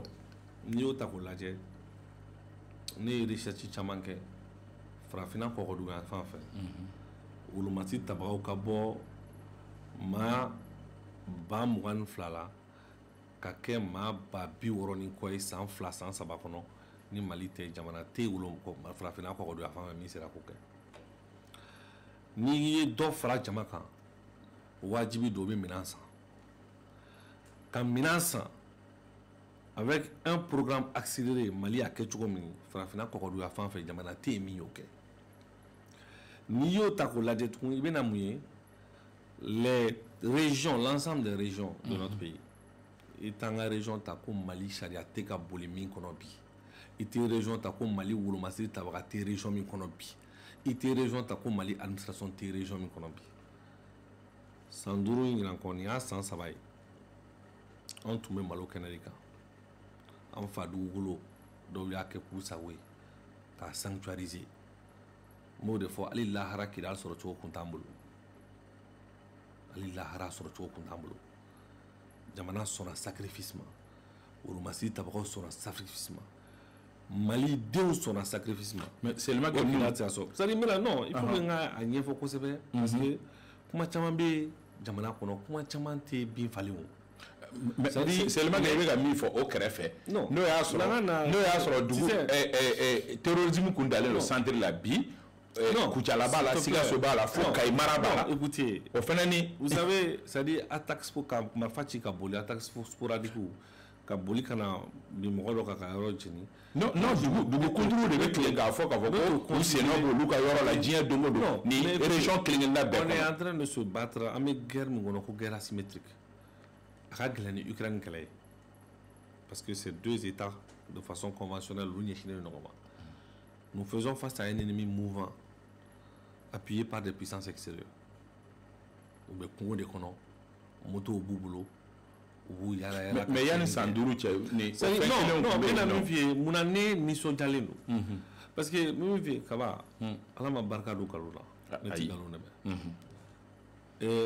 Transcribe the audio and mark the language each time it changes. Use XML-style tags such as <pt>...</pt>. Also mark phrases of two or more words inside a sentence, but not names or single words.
<bm>n'i y'o ta k'o lajɛ ne ye recherche caman kɛ farafinna kɔgɔdugan fan fɛ wolomasi tabagaw ka bɔ maa 22,000 la ka kɛ maa 60,000 ni kɔ ye san 2 san 3 kɔnɔ ni Mali tɛ jamana tɛ farafinna kɔgɔdugan fan fɛ min sera k'o kɛ n'i ye dɔ fara jama kan wajibi don o bɛ minɛn san ka minɛn san</bm> <fr>avec un programme accéléré</fr> <bm>Mali a kɛ cogo min farafinna kɔgɔdugan fan fɛ jamana tɛ yen min y'o kɛ n'i y'o ta k'o lajɛ tugun i bɛna mun ye</bm> <fr>les régions l'ensemble des régions de notre pays</fr> <bm>i t'an ka région ta ko Mali sariya tɛ ka boli min kɔnɔ bi i tɛ région ta ko Mali wolomasiri tabaga tɛ région min kɔnɔ bi i tɛ région ta ko Mali administration tɛ région min kɔnɔ bi san 5 ɲinan kɔ nin y'a san 3 ye an tun bɛ malo kɛnɛ de kan an fa dugukolo dɔw y'a kɛ k'u sago ye k'a sanctuariser n b'o de fɔ hali lahara kidali sɔrɔ cogo kun t'an bolo hali lahara sɔrɔ cogo kun t'an bolo jamana sɔnna sacrifice ma wolomasiri tabagaw sɔnna sacrifice ma Mali denw sɔnna sacrifice ma.</bm> <fr>Mais seulement que nous c'est-à-dire maintenant non il faut que</fr> <bm>nga a ɲɛfɔ kosɛbɛ</bm> <fr>parce que</fr> <bm>kuma caman bɛ jamana kɔnɔ kuma caman tɛ bin falen o.</bm> <fr>Mais seulement que</fr> <bm>i bɛ ka min fɔ o kɛrɛfɛ n'o y'a sɔrɔ dugu terrorisme kun dalen don centre la bi Kucala b'a la Sikaso b'a la fo Kayi Mara b'a la.</bm> <fr>Écoutez</fr> <bm>o fana ni</bm> <fr>vous savez c'est-à-dire</fr> <bm>attaque ka marifa ci ka boli</bm> <fr>attaque sporadique</fr> <bm>ka boli kana bi mɔgɔ dɔ ka yɔrɔ jeni. Non, dugukunturu de bɛ tilen k'a fɔ k'a fɔ ko u sennɔ b'olu ka yɔrɔ la diɲɛ don o don ni région kelen-kelenna bɛɛ kɔnɔ.</bm> <fr>On est en train de se battre</fr> <bm>an bɛ guerre min kɔnɔ ko</bm> <fr>guerre asymétrique</fr> <bm>a ka gɛlɛn ni Ukraine kɛlɛ ye</bm> <fr>parce que c'est deux États de façon conventionnelle</fr> <bm>olu ɲɛsinnen ɲɔgɔn ma.</bm> <fr>Nous faisons face à un ennemi mouvant appuyé par des puissances extérieures.</fr> <bm>U bɛ kungo de kɔnɔ moto b'u bolo. Mais yanni san duuru cɛ ni fɛn kelenw tun bɛ yen nɔ. Non, min f'i ye munna ne nisɔndiyalen don.</bm> <fr>Parce que</fr> <bm>min f'i ye kaba Ala ma barika don nkalon na ne tɛ nkalon lamɛn.</bm>